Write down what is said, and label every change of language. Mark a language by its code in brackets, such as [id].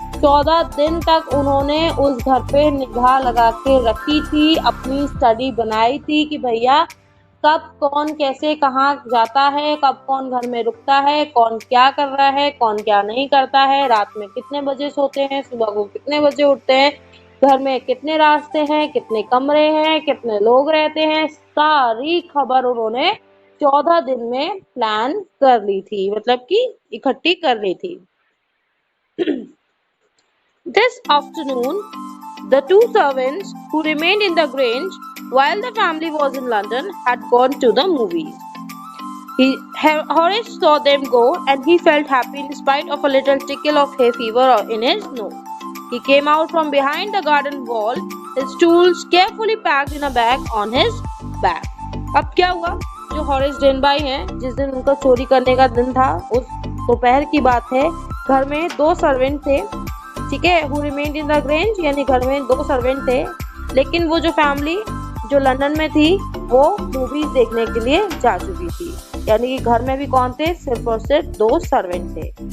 [hi] 14 दिन तक उन्होंने उस घर पे निगाह लगा के रखी थी, अपनी स्टडी बनाई थी कि भैया कब कौन कैसे कहाँ जाता है, कब कौन घर में रुकता है, कौन क्या कर रहा है, कौन क्या नहीं करता है, रात में कितने बजे सोते हैं, सुबह को कितने बजे उठते हैं, घर में कितने रास्ते हैं, कितने कमरे हैं, कितने लोग रहते हैं, सारी खबर उन्होंने 14 दिन में प्लान कर ली थी, मतलब कि इकट्ठी कर ली थी। [en] This afternoon, the 2 servants who remained in the Grange while the family was in London had gone to the movies. Horace saw them go and he felt happy in spite of a little tickle of hay fever in his nose. He came out from behind the garden wall, his tools carefully packed in a bag on his back. [hi] अब क्या हुआ, जो Horace डेनबाई हैं, जिस दिन उनका चोरी करने का दिन था, उस दोपहर की बात है, घर में 2 सर्वेंट थे, ठीक है, [en] who remained in the grange, [hi] यानी घर में 2 सर्वेंट थे। लेकिन वो जो फैमिली जो लंदन में थी वो मूवीज देखने के लिए जा चुकी थी, यानी कि घर में भी कौन थे, सिर्फ और सिर्फ 2 सर्वेंट थे।